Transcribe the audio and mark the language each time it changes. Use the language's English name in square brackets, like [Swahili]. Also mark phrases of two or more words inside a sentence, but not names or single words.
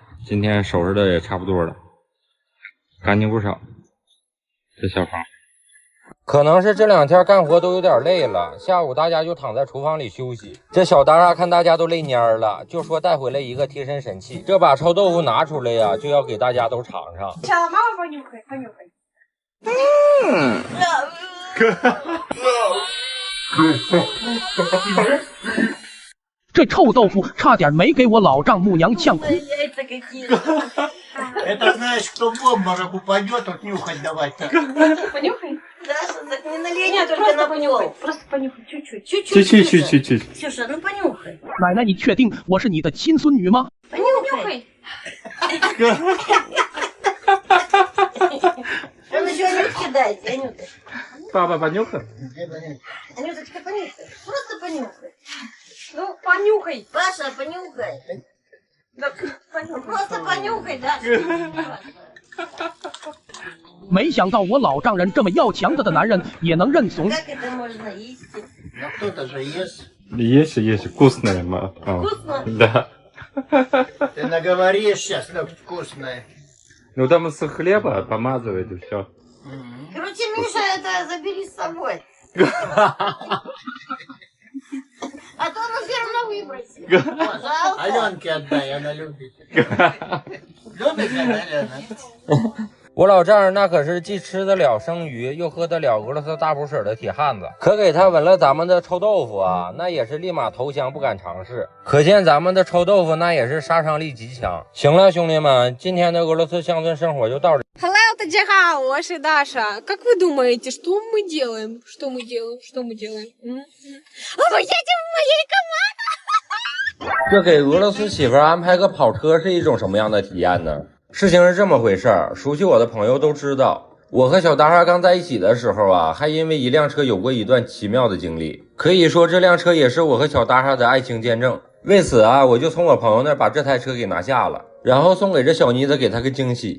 [Chinese] 今天收拾的也差不多了，干净不少。这小房可能是这2天干活都有点累了，下午大家就躺在厨房里休息。这小大厦看大家都累蔫了，就说带回来一个贴身神器，这把臭豆腐拿出来呀，就要给大家都尝尝。 [Russian] Сначала мама понюхай. [Chinese] 这臭豆腐差点没给我老丈母娘呛哭。 [Russian] Яйца какие. Это знаешь, кто в обморок упадет, вот нюхать давать-то. Понюхай. Даша, так не налей, нет, только на понюхай. Просто понюхай, чуть-чуть. Чуть-чуть. Ксюша, ну понюхай. [Chinese] 奶奶，你确定我是你的亲孙女吗？ [Russian] Понюхай. Он еще Анютке дайте, Анюта. Папа, понюхай. Анюточка, понюхай. Просто понюхай. Ну, понюхай. Паша, понюхай. Да, понюхай. Просто понюхай, Даша. [Chinese] 没想到我老丈人这么要强子的男人也能认怂。 [Russian] Как это можно есть? Ну кто-то же ест. Есть, вкусная. Вкусно? Да. Ты наговоришь сейчас, так вкусное. Ну там с хлеба помазывает и все. Короче, Миша, это забери с собой. А то он все равно выбросит. Пожалуйста. Аленке отдай, она любит. Любит она, Алена? [Chinese] 我老丈人那可是既吃得了生鱼，又喝得了俄罗斯大补水的铁汉子，可给他闻了咱们的臭豆腐啊，那也是立马投降，不敢尝试。可见咱们的臭豆腐那也是杀伤力极强。行了，兄弟们，今天的俄罗斯乡村生活就到这。 Hello, 大家好，我是 Даша. [Russian] Как вы думаете, что мы делаем? Что мы делаем? Мы едем в моей команде! [Chinese] 这给俄罗斯媳妇安排个跑车是一种什么样的体验呢？事情是这么回事儿，熟悉我的朋友都知道，我和小大厦刚在一起的时候啊，还因为一辆车有过一段奇妙的经历。可以说这辆车也是我和小大厦的爱情见证。为此啊，我就从我朋友那儿把这台车给拿下了，然后送给这小妮子，给她个惊喜。